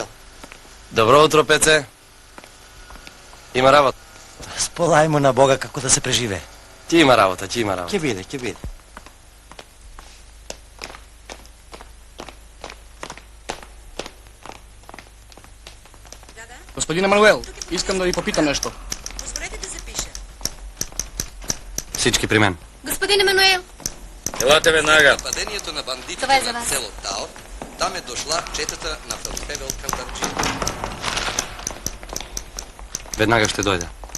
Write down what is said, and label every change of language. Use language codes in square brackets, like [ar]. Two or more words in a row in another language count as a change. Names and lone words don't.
[mk] Добро утро, Пеце. Има работа. Сполај му на Бога како да се преживе. Ти има работа. Ќе биде. [bg] Господин Емануел, искам да ви попитам нешто. Позволете да запиша. Всички при мен. Господин Емануел, Елате веднага. Нападението на бандитите Това е за на вас. село Тал, там е дошла четата на Фелпевел Калдарджи. [mk] Веднага ще дојде.